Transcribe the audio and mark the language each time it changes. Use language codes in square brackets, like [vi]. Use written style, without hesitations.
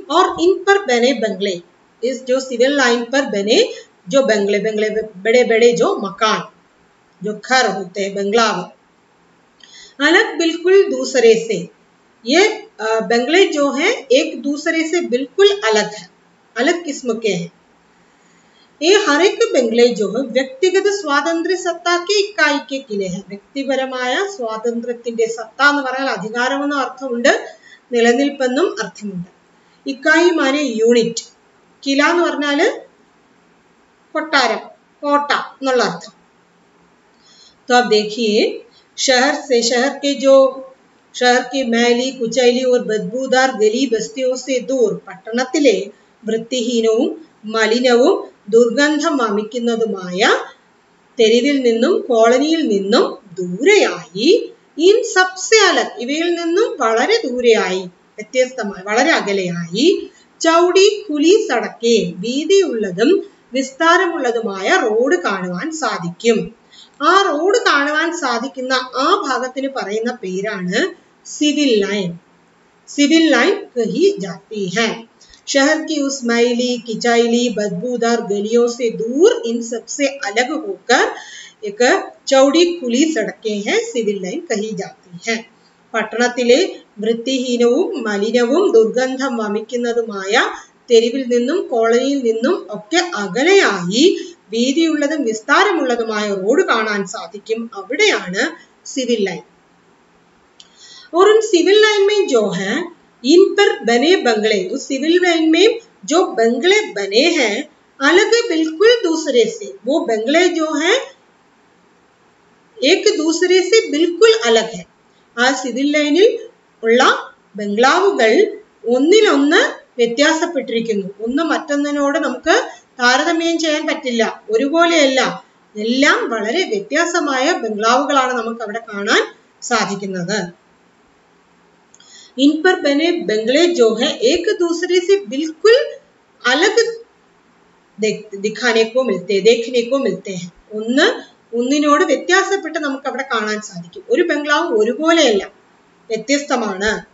[hi] और इन पर बने बंगले, इस जो सिविल लाइन पर बने जो बंगले, बंगले बड़े बड़े जो मकान, जो घर होते हैं, बंगलाव, अलग बिल्कुल दूसरे से, ये बंगले जो हैं एक दूसरे से बिल्कुल अलग है, अलग किस्म के हैं। ये हर एक बंगले जो है വ്യക്തിഗത സ്വാതന്ത്ര്യ സത്താക്ക് ഇക്കായിക്ക് കിലെ है, [ml] വ്യക്തിപരമായ സ്വാതന്ത്ര്യത്തിന്റെ സത്ത എന്ന് പറഞ്ഞാൽ അധികാരം എന്ന അർത്ഥമുണ്ട്, നിലനിൽപ്പെന്നും അർത്ഥമുണ്ട്। ഇക്കായി മാനെ യൂണിറ്റ്, കില എന്ന് പറഞ്ഞാല് കൊട്ടാരം, കോട്ട എന്നുള്ള അർത്ഥം। [hi] तो आप देखिए शहर से, शहर के जो शहर की मैली कुचैली और बदबूदार गली बस्तियों से दूर [ml] പട്ടണത്തിലെ വൃത്തിഹീനവും മലിനവും ദുർഗന്ധം വമിക്കുന്നതുമായ തെരുവിൽ നിന്നും കോളനിയിൽ നിന്നും ദൂരെയായി, [hi] ഇൻ സബ്സെ അലഗ്, [ml] ഇവയിൽ നിന്നും വളരെ ദൂരെയായി, വ്യത്യസ്തമായി വളരെ അകലെയായി, [hi] ചൗടി ഖുലി സടക്കെ, [ml] വീതിയുള്ളതും വിസ്താരമുള്ളതുമായ റോഡ് കാണുവാൻ സാധിക്കും. ആ റോഡ് കാണുവാൻ സാധിക്കുന്ന ആ ഭാഗത്തിന് പറയുന്ന പേരാണ് സിവിൽ ലൈൻ, [hi] सिविल लाइन कही जाती है। शहर की उस मैली किचैली बदबूदार गलियों से दूर इन सबसे अलग होकर एक चौड़ी खुली सड़कें हैं, सिविल लाइन कही जाती है। [ml] പട്ടണത്തിലെ വൃത്തിഹീനവും മലിനവും ദുർഗന്ധം വമിക്കുന്നതുമായ തെരുവിൽ നിന്നും കോളനിയിൽ നിന്നും ഒക്കെ അകലെയായി വീതിയുള്ളതും വിസ്താരമുള്ളതുമായ റോഡ് കാണാൻ സാധിക്കും, അവിടെയാണ് സിവിൽ ലൈൻ। [hi] और उन सिविल लाइन में जो है इन पर बने बंगले, उस सिविल लाइन में जो बंगले बने हैं अलग बिल्कुल दूसरे से, वो बंगले जो हैं एक दूसरे से बिल्कुल अलग है। [ml] ആ സിവിൽ ലൈനിൽ ഉള്ള ബംഗ്ലാവുകൾ ഒന്നിനൊന്ന് വ്യത്യാസപ്പെട്ടിരിക്കുന്നു, ഒന്ന് മറ്റൊന്നിനോട് നമുക്ക് താരതമ്യം ചെയ്യാൻ പറ്റില്ല, ഒരുപോലെയല്ല, എല്ലാം വളരെ വ്യത്യാസമായ ബംഗ്ലാവുകളാണ് നമുക്ക് അവിടെ കാണാൻ സാധിക്കുന്നത്। [hi] इन पर बने बंगले जो है एक दूसरे से बिल्कुल अलग दिखाने को मिलते, देखने को मिलते हैं, [ml] ഒന്നിനോട് വ്യത്യാസപ്പെട്ട് നമുക്ക് അവിടെ കാണാൻ സാധിക്കും, ഒരു ബംഗ്ലാവും ഒരുപോലെയല്ല, വ്യത്യസ്തമാണ്।